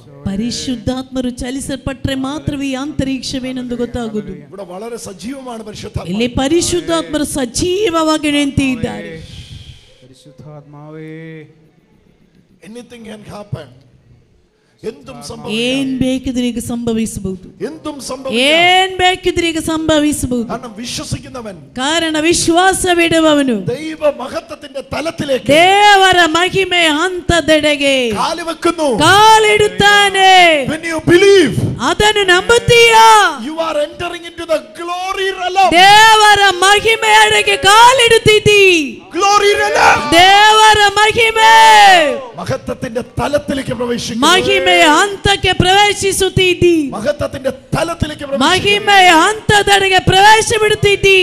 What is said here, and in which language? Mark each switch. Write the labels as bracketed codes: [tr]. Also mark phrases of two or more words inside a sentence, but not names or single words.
[kn] പരിശുദ്ധാത്മರು ಚಲಿಸಲ್ಪಟ್ಟರೆ ಮಾತ್ರವೇ ಈ ಅಂತರಿಕ್ಷವೇನೆಂದು ಗೊತ್ತಾಗುವುದು [ml] ഇവിടെ വളരെ സജീവമാണ് പരിശുദ്ധാത്മാവ് [kn] ಇಲ್ಲಿ ಪರಿಶುದ್ಧಾತ್ಮರು ಸಜೀವವಾಗಿ ನಿಂತಿದ್ದಾರೆ [ml] പരിശുദ്ധാത്മാവേ [en] anything can happen [kn] ಏನ್ ಬೇಕಿದ್ರೆ ಈಗ ಸಂಭವಿಸಬಹುದು ಏನ್ ಬೇಕಿದ್ರೆ ಈಗ ಸಂಭವಿಸಬಹುದು [ml] വിശ്വസിക്കുന്നവൻ [kn] ಕಾರಣ ವಿಶ್ವಾಸವಿಡುವವನು [ml] ദൈവ മഹത്വത്തിന്റെ തലത്തിലേക്ക് [kn] ದೇವರ ಮಹಿಮೆ ಹಂತದೆಡೆಗೆ [ml] കാല് വെക്കുന്നു [kn] ಕಾಲಿಡುತ್ತಾನೆ [en] when you believe [kn] ಅದನ್ನು ನಂಬುತ್ತೀಯಾ [en] you are entering into the glory realm [kn] ದೇವರ ಮಹಿಮೆಯೆಡೆಗೆ ಕಾಲಿಡುತ್ತಿದ್ದೀ [en] glory realm [kn] ದೇವರ ಮಹಿಮೆ [ml] മഹത്വത്തിന്റെ തലത്തിലേക്ക് പ്രവേശിക്കുന്നു. [kn] ಮಹಿಮೆಯ ಹಂತಕ್ಕೆ ಪ್ರವೇಶಿಸುತ್ತಿದ್ದಿ. [ml] മഹത്വത്തിന്റെ തലത്തിലേക്ക് [kn] ಮಹಿಮೆಯ ಹಂತದಡೆಗೆ ಪ್ರವೇಶ ಬಿಡುತ್ತಿದ್ದಿ.